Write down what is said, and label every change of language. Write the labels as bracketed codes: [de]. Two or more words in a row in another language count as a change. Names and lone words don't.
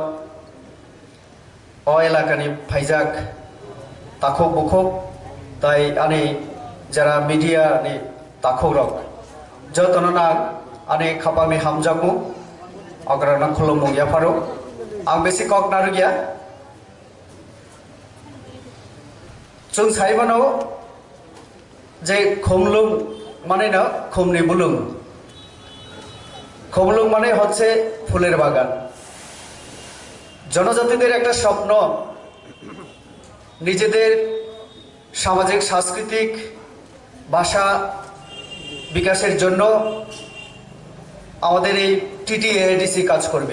[trp] एलाकानि फाइजाक ताखुक बुखुक ताई आनि जारा मीडिया नि ताखुक रक जतनना आनि खापामि हामजाकु अग्रना खुलुमु याफारो आं बेसि कक नारुगिया जों साइबानो जे खुमलुं माने ना खुमनि बुलुं खुमलुं माने [bn] হচ্ছে ফুলের বাগান। জনজাতিদের একটা স্বপ্ন নিজেদের সামাজিক সাংস্কৃতিক ভাষা বিকাশের জন্য আমাদের এই টিটিএডিসি কাজ করবে।